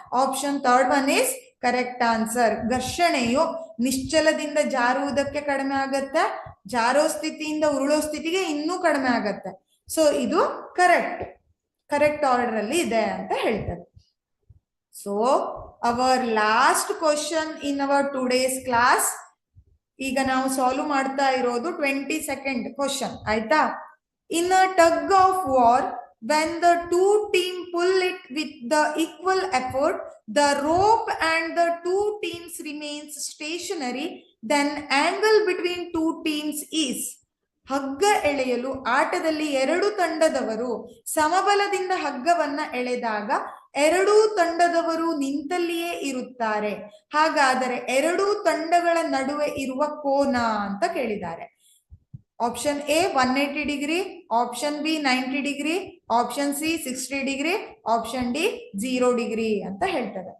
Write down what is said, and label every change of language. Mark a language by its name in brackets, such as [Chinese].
[English] Option third one is correct answer. [Kannada] ಘರ್ಷಣೆಯು ನಿಶ್ಚಲದಿಂದ ಜಾರುವುದಕ್ಕೆ ಕಡಿಮೆ ಆಗತ್ತೆ, ಜಾರೋ ಸ್ಥಿತಿಯಿಂದ ಉರುಳೋ ಸ್ಥಿತಿಗೆ ಇನ್ನೂ ಕಡಿಮೆ ಆಗತ್ತೆ. ಸೊ ಇದು ಕರೆಕ್ಟ್ ಆರ್ಡರ್ ಅಲ್ಲಿ ಇದೆ ಅಂತ ಹೇಳ್ತಾರೆ. [English] So our last question in our today's class. [Kannada] ಈಗ ನಾವು ಸಾಲ್ವ್ ಮಾಡ್ತಾ ಇರೋದು 22nd ಕ್ವಶನ್, ಆಯ್ತಾ? [English] In a tug of war, when the two teams pull it with the equal effort, the rope and the two teams remains stationary, then angle between two teams is. [Kannada] ಹಗ್ಗ ಎಳೆಯಲು ಆಟದಲ್ಲಿ ಎರಡು ತಂಡದವರು ಸಮಬಲದಿಂದ ಹಗ್ಗವನ್ನ ಎಳೆದಾಗ ಎರಡೂ ತಂಡದವರು ನಿಂತಲ್ಲಿಯೇ ಇರುತ್ತಾರೆ. ಹಾಗಾದರೆ ಎರಡೂ ತಂಡಗಳ ನಡುವೆ ಇರುವ ಕೋನ ಅಂತ ಕೇಳಿದ್ದಾರೆ. Option A 180 degree, option B 90 degree, option C 60 degree, option D 0 degree ಅಂತ ಹೇಳ್ತಾರೆ.